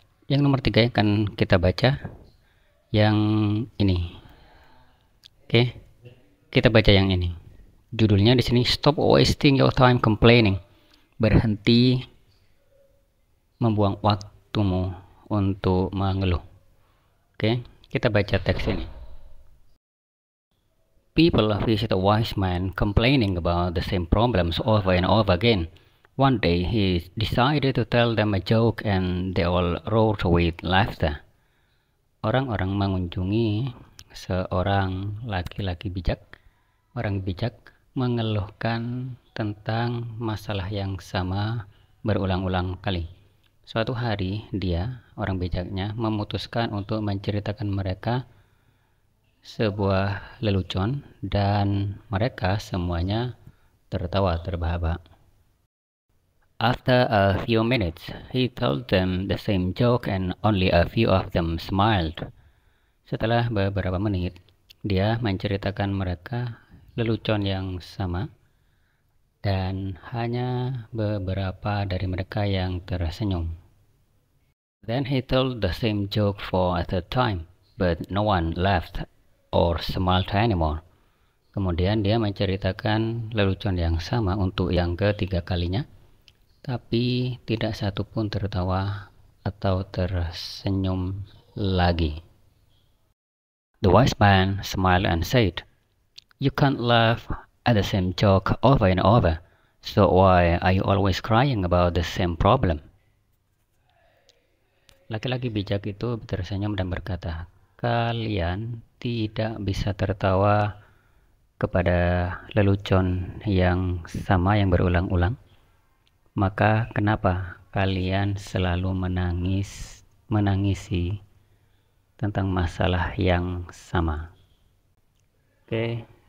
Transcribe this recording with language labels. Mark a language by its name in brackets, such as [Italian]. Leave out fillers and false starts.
[Indonesian] Yang nomor 3 akan kita baca. Yang ini. Oke. Kita baca yang ini. Judulnya di sini, [English] Stop Wasting Your Time Complaining. [Indonesian] Berhenti membuang waktumu untuk mengeluh. Oke, kita baca teks ini. [English] People visit a wise man complaining about the same problems over and over again. One day he decided to tell them a joke and they all roared with laughter. [Indonesian] Orang-orang mengunjungi seorang laki-laki bijak. Orang bijak mengeluhkan tentang masalah yang sama berulang-ulang kali. Suatu hari dia, orang bijaknya, memutuskan untuk menceritakan mereka sebuah lelucon dan mereka semuanya tertawa terbahak-bahak. [English] After a few minutes, he told them the same joke and only a few of them smiled. [Indonesian] Setelah beberapa menit, dia menceritakan mereka lelucon yang sama dan hanya beberapa dari mereka yang tersenyum. [English] Then he told the same joke for a third time, but no one laughed or smiled anymore. [Indonesian] Kemudian dia menceritakan lelucon yang sama untuk yang ketiga kalinya, tapi tidak satu pun tertawa atau tersenyum lagi. [English] The wise man smiled and said, "You can't laugh at the same joke over and over, so why are you always crying about the same problem?" [Indonesian] Laki-laki bijak itu tersenyum dan berkata, "Kalian tidak bisa tertawa kepada lelucon yang sama yang berulang-ulang. Maka kenapa kalian selalu menangisi tentang masalah yang sama?" Oke.